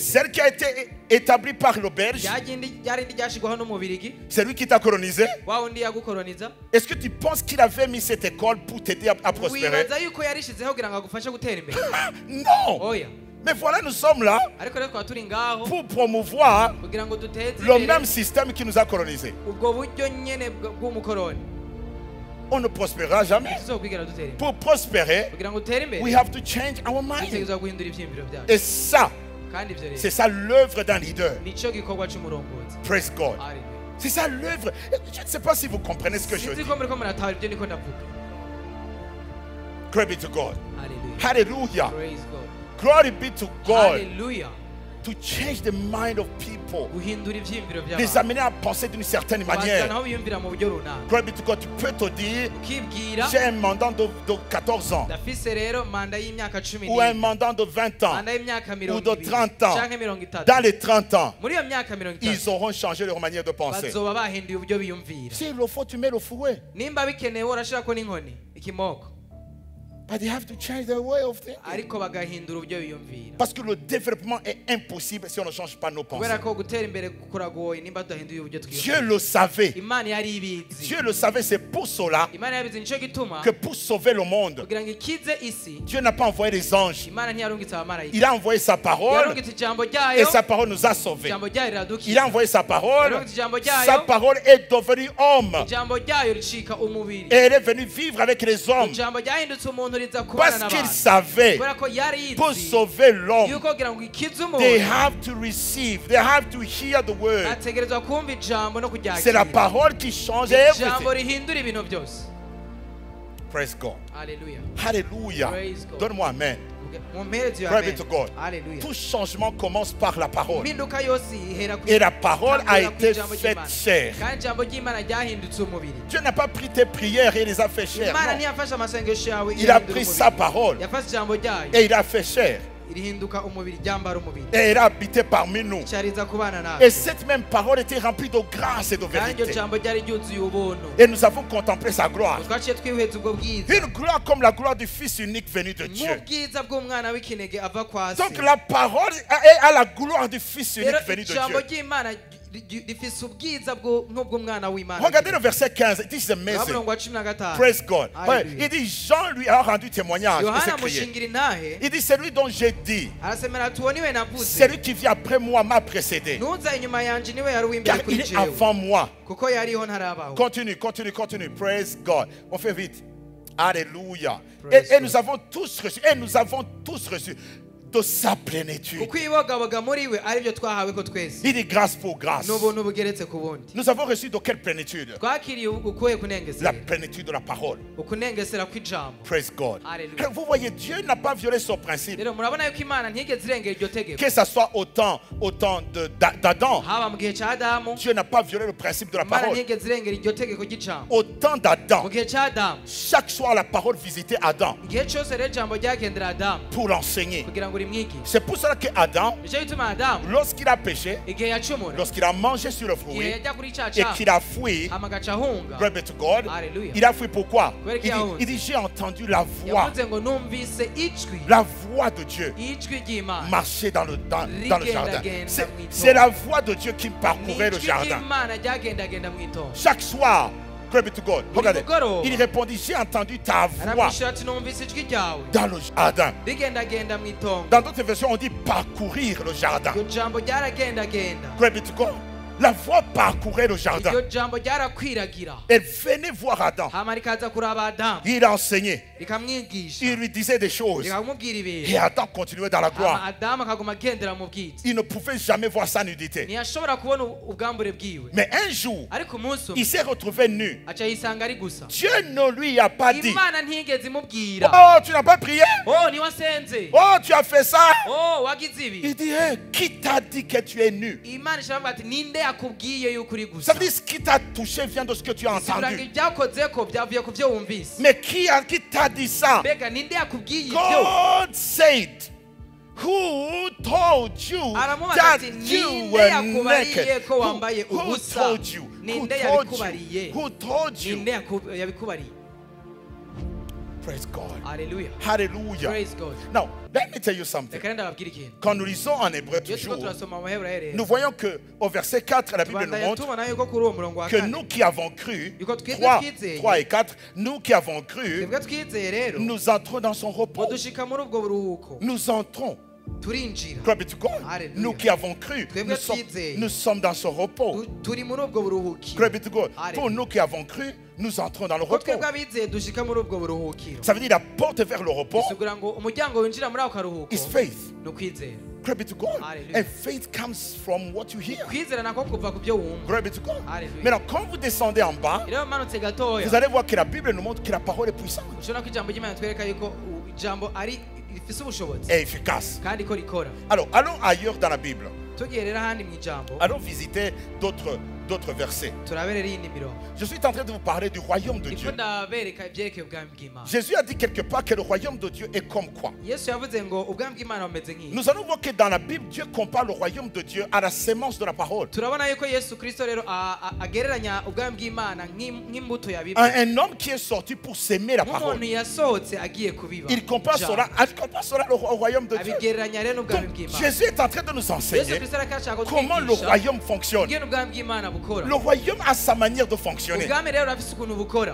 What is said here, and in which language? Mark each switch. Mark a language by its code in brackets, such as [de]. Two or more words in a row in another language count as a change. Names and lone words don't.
[fr] Celle qui a été établie par le Belge, [rn] ryarindi ryashigwaho n'umubirigi, [fr] c'est lui qui t'a colonisé. [rn] wa wundi yagukoloniza. [fr] Est-ce que tu penses qu'il avait mis cette école pour t'aider à prospérer? [rn] Wibaza yuko yarishizeho kugira ngo agufashe gutera imbere? [fr] Non! [rn] Oya. [fr] Mais voilà, nous sommes là [rn] Ariko rero twaba turi ngaho [fr] pour promouvoir [rn] kugira ngo duteze [fr] le [rn] imbere [fr] même système qui nous a colonisés. [rn] ubwo buryo nyene bw'umukoroni. [fr] On ne prospérera jamais. [rn] Tuzokwigera dutera imbere. [fr] Pour prospérer, [rn] Kugira ngo utere imbere [en] we have to change our mind. [rn] dutegerezwa guhindura ivyiyumviro vyacu. [fr] Et ça, [rn] Kandi ivyo rero [fr] c'est ça l'œuvre d'un leader. [rn] nico gikorwa c'umurongozi. [en] Praise God. [rn] Haleluya. [fr] C'est ça l'œuvre. Je ne sais pas si vous comprenez ce que je [rn] Sinzi [fr] dis. [rn] ko muriko muratahura ibyo niko ndavuga. [en] Glory be to God. Hallelujah. Hallelujah. Praise God. Glory be to God. Hallelujah. To change the mind of people. [rn] Guhindura ivyiyumviro [fr] Les [rn] by'abantu. [fr] amener à penser d'une certaine [rn] Bazana [fr] manière. [rn] aho biyumvira mu buryo runaka. [en] Glory be to God. [fr] Tu peux te dire, [rn] Ukibwira [fr] j'ai un mandat de 14 ans. [rn] ndafise rero manda y'imyaka 10 [fr] Ou un mandat de 20 ans. [rn] manda y'imyaka [fr] Ou de 30 ans. [rn] canke 30. [fr] Dans les 30 ans, [rn] Muri iyo myaka 30 [fr] ils auront changé leur manière de penser. [rn] bazoba bahinduye uburyo biyumvira. [fr] Si le faut, tu mets le fouet. [rn] Nimba bikenewe urashirako n'inkoni ikimoko. [en] But they have to change their way of thinking. [rn] ariko bagahindura uburyo biyumvira [fr] Parce que le développement est impossible si on ne change pas nos pensées. [rn] kubera ko gutera imbere kuragoye nimba tudahinduye uburyo [fr] Dieu [rn] twiyumvira [fr] le savait. [rn] imana yari ibizi [fr] Dieu le savait, c'est pour cela [rn] imana yabizi nicyo gituma [fr] que pour sauver le monde, [rn] kugira ngo ikize isi [fr] Dieu n'a pas envoyé les anges. [rn] imana ntiyarungitse abamarayika [fr] Il a envoyé sa parole [rn] yarungitse ijambo [fr] et [rn] ryayo [fr] sa parole nous a sauvés. [rn] ijambo ryayo [fr] Il a [rn] riradukiza [fr] envoyé sa parole, [rn] yarungitse ijambo ryayo [fr] sa parole est devenue homme [rn] ijambo ryayo ricika umubiri [fr] et elle est venue vivre avec les hommes [rn] ijambo ryahindutse umuntu riza kubana [fr] parce qu'il [rn] n'abantu [fr] savait [rn] kubera ko yari [fr] pour [rn] yizi [fr] sauver l'homme, [rn] yuko kugira ngo ikize [en] they [rn] umuntu [en] have to receive, they have to hear the word. [rn] ategerezwa kumva ijambo no [fr] C'est la [rn] kuryakira [fr] parole qui change [rn] ijambo [en] everything. [rn] rihindura ibintu byose [en] Praise God. [rn] haleluya [fr] Alléluia. [en] Praise God. [fr] Donne-moi amen. [rn] mumpereze iyo [en] Glory be [rn] amen [en] to God. [rn] haleluya [fr] Tout changement commence par la parole. [rn] impinduka yose ihera ku [fr] Et la parole a [rn] itangurira ku [fr] été [rn] ijambo [fr] faite [rn] ry'Imana. [fr] chair. [rn] kandi ijambo ry'imana ryahindutse umubiri [fr] Dieu n'a pas pris tes prières et les a fait chair. [rn] imana [fr] Non. [rn] ntiyafashe amasengesho yawe [fr] Il a [rn] irahindura [fr] pris [rn] umubiri. [fr] sa parole [rn] yafashe ijambo ryayo [fr] et il a fait chair. [rn] irihinduka umubiri ryambara umubiri [fr] Et il a habité parmi nous. [rn] cyariza kubana [fr] Et [rn] natwe [fr] cette même parole était remplie de grâce et de [rn] kandi iryo [fr] vérité. [rn] jambo ryari ryuzuye ubuntu [fr] Et nous avons contemplé sa gloire. [rn] twaciye twihweza ubwo bwiza [fr] Une gloire comme la gloire du Fils unique venu de Dieu. [rn] nk'ubwiza bw'umwana w'ikinege ava kwa se [fr] Donc la parole est à la gloire du Fils [rn] rero [fr] unique venu de [rn] ijambo [fr] Dieu. [rn] ry'imana rifise ubwiza nk'ubw'umwana w'imana [fr] Regardez le verset 15. [en] It is amazing. [rn] murongo wa 15 [en] Praise God. Hallelujah. [fr] Il dit, Jean lui a rendu témoignage. Et [rn] yohana [fr] c'est crié. [rn] amushingira intahe [fr] Il dit, c'est lui dont j'ai dit, [rn] arasemera ati uwo niwe navuze [fr] celui qui vient après moi m'a précédé. [rn] nuza inyuma yanje niwe yari uw'imbere [fr] Car [rn] kuri [fr] il est [rn] jewe [fr] avant moi. [rn] kuko yariho ntarabaho [en] Continue, continue, continue. Praise God. [fr] On fait vite. Alléluia. [en] Praise [fr] Et [en] God. [fr] nous avons tous reçu. Et nous avons tous reçu de sa plénitude. [rn] kuko ibogaboga muri we aribyo twahawe ko twese [fr] Il dit grâce pour grâce. [rn] n'ubuntu bugeretse ku bundi [fr] Nous avons reçu de quelle plénitude? [rn] twakiriye ukuye [fr] La [rn] kunengesera [fr] plénitude de la parole. [rn] ukunengesera kw'ijambo [en] Praise God. [fr] Alléluia. Vous voyez, Dieu n'a pas violé son principe. [rn] rero murabona yuko imana ntigeze irengera iryo tegeko [fr] Que ce soit au temps d'Adam, [rn] haba mu gihe cya adamu [fr] Dieu n'a pas violé le principe de la [rn] imana [fr] parole. [rn] ntigeze irengera iryo tegeko ry'ijambo [fr] Au temps d'Adam, [rn] mu gihe cya adamu [fr] chaque soir la parole visitait Adam [rn] igihe cyose rero ijambo ryagendera adamu [fr] pour l'enseigner. [rn] kugira ngo rimwigishe [fr] C'est pour cela que Adam, [rn] nicyo gituma adamu [fr] lorsqu'il a péché, [rn] igihe yacumura [fr] lorsqu'il a mangé sur le [rn] igihe [fr] fruit [rn] yajya kuri cya [fr] et [rn] cyaha [fr] qu'il a fui, [rn] hama agaca ahunga [en] glory be to God, [fr] Alléluia. il a fui pourquoi? Gloire qui a honte. Il dit, j'ai entendu la voix, [rn] yavuze ngo numvise ijwi [fr] la voix de Dieu [rn] ijwi ry'imana [fr] marcher dans le jardin. [rn] Rigenda, [fr] C'est la voix de Dieu qui parcourait le [rn] n'ijwi [fr] jardin. [rn] ry'imana ryagendagenda mu itongo [fr] Chaque soir, [en] glory be to God. [fr] Regardez, [rn] mugoroba. [fr] il répondit, j'ai entendu ta voix [rn] aramwishyura ati numvise ijwi ryawe [fr] dans le jardin. [rn] rigendagenda mu itongo [fr] Dans d'autres versions, on dit parcourir le jardin. [rn] iryo jambo ryaragendagenda [en] Glory be to God. [fr] La voix parcourait le jardin. [rn] iryo jambo ryarakwiragira [fr] Elle venait voir Adam. [rn] hama rikaza kuraba adamu [fr] Il enseignait. [rn] rikamwigisha [fr] Il lui disait des choses. [rn] rikamubwira [fr] Et [rn] ibintu [fr] Adam continuait dans la [rn] hama [fr] gloire. [rn] adamu akaguma agendera mu bwiza [fr] Il ne pouvait jamais voir sa nudité. [rn] ntiyashobora kubona ubwambure bwiwe [fr] Mais un jour, [rn] ariko umunsi umwe [fr] il s'est retrouvé nu. [rn] aca yisanga ari gusa [fr] Dieu ne lui a pas dit, [rn] imana ntigeze imubwira [fr] oh, tu n'as pas prié. [rn] oh niwasenze [fr] Oh, tu as fait ça. [rn] oh wagize ibi [fr] Il dit, hey, qui t'a dit que tu es nu? [rn] imana ishobora ati ninde yakubwiye yuko uri [fr] Ça [rn] gusa [fr] veut dire ce qui t'a touché vient de ce que tu as [rn] sigura ngo [fr] entendu. [rn] ibyakoze ko byavuye ku byo wumvise [fr] Mais qui t'a dit ça? [rn] mbega ninde yakubwiye ibyo [en] God said, who told you [rn] aramubaza [en] that [rn] ati [en] you [rn] ninde [en] were [rn] yakubariye [en] naked? [rn] ko wambaye [en] Who [rn] ubusa [en] told you? Who [rn] ninde [en] told you? [rn] yabikubariye [en] Who told you? [rn] ninde yabikubariye [en] Praise God. [rn] haleluya [en] Hallelujah. praise God Now, let me tell you something. [rn] reka renda babwire ikintu [fr] Quand nous lisons en hébreu [rn] iyo turiko [fr] toujours, [rn] turasoma mu baheburayo rero [fr] nous voyons que au verset 4, la Bible nous [rn] tubandanya [fr] montre [rn] tubona yuko kuri uwo murongo wa [fr] que [rn] kane [fr] nous qui avons cru, [rn] yuko twebwe [fr] 3 [rn] twizeye [fr] et 4, nous qui avons cru, [rn] twebwe twizeye rero [fr] nous entrons dans son [rn] ngo [fr] repos. [rn] dushika muri ubwo buruhuko [fr] Nous entrons. [rn] turinjira [en] Glory be to God. Hallelujah. [fr] Nous qui avons cru, [rn] Twebwe twizeye. [fr] nous sommes dans son repos. [rn] turi muri ubwo buruhukiro [en] Glory be to God. [fr] Pour [en] Hallelujah. [fr] nous qui avons cru, nous entrons dans le [rn] ko [fr] repos. [rn] twebwe abizeye dushika muri ubwo buruhukiro [fr] Ça veut dire la porte vers le repos [rn] bisigura ngo umuryango winjira muri ako karuhuko [en] is faith. [rn] ni ukwizera [en] Glory be to God. Hallelujah. And faith comes from what you hear. [rn] kwizera nako kuva ku byo wumva [en] Glory be to God. Hallelujah. [fr] Maintenant, quand vous descendez en bas, [rn] rero umanutse gatoya [fr] vous allez voir que la Bible nous montre que la parole est puissante [rn] ushobora ko ijambo ry'imana twereka yuko ijambo ari rifise ubushobozi [fr] et efficace. [rn] kandi ko rikora [fr] Alors, allons ailleurs dans la Bible. [rn] tugiye rero ahandi mu ijambo [fr] Allons visiter d'autres d'autres versets. [rn] turabere rindi mirongo [fr] Je suis en train de vous parler du royaume de [rn] ndiko [fr] Dieu. [rn] ndabereka ibyerekeye ubwami bw'Imana. [fr] Jésus a dit quelque part que le royaume de Dieu est comme quoi? [rn] Yesu yavuze ngo ubwami bw'Imana bumeze nk'iyi. [fr] Nous allons voir que dans la Bible, Dieu compare le royaume de Dieu à la sémence de la parole. [rn] turabona yuko Yesu Kristo rero agereranya ubwami bw'Imana nk'imbuto yabiba. [fr] Un homme qui est sorti pour s'aimer la parole. [rn] nk'umuntu yasohotse agiye kubiba. [fr] Il compare cela au royaume de Dieu. [rn] abigereranya rero n'ubwami [fr] Donc, [rn] bw'Imana. [fr] Jésus est en train de nous [rn] Yesu [fr] enseigner [rn] Kristo arakashaka [fr] comment le [rn] kutwigisha [fr] royaume fonctionne. [rn] ingene ubwami bw'Imana bukora. [fr] Le royaume a sa manière de fonctionner. [rn] ubwami rero urafise ukuntu bukora.